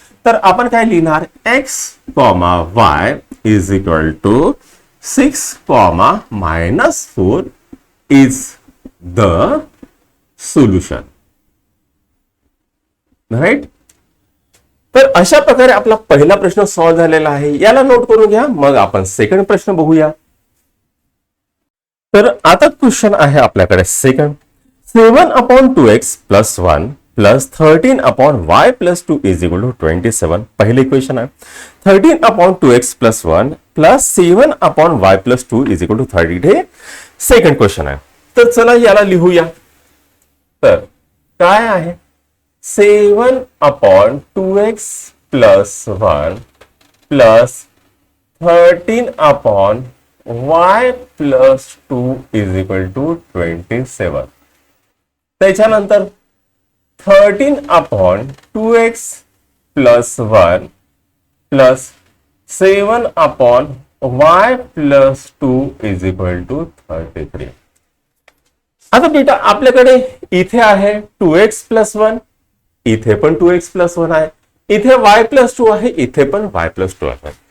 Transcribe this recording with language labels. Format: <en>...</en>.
<mr>तर आपण काय लिहिणार?</mr> <en>X comma y is equal to 6 comma -4 is the solution. Right.</en> <mr>तर अशा प्रकारे आपला पहिला प्रश्न सॉल्व्ह झालेला आहे. याला नोट करून घ्या, मग आपण सेकंड प्रश्न बघूया. तर आता क्वेश्चन आहे आपल्याकडे second.</mr> <en>7 upon 2x plus 1 plus 13 upon y plus 2 is equal to 27.</en> <mr>पहिले इक्वेशन आहे.</mr> <en>13 upon 2x plus 1 plus 7 upon y plus 2 is equal to 30.</en> <mr>हे सेकंड क्वेश्चन आहे. तर चला याला लिहूया. तर काय आहे?</mr> <en>7 upon 2x plus 1 plus 13 upon y plus 2 is equal to 27. त्याच्यानंतर 13 upon 2x plus 1 plus 7 upon y plus 2 is equal to 33.</en> <mr>आता बेटा आपल्याकडे इथे आहे 2x प्लस 1, इथे पण 2x प्लस 1 आहे, इथे y प्लस 2 आहे, इथे पण y प्लस 2 आहे.</mr>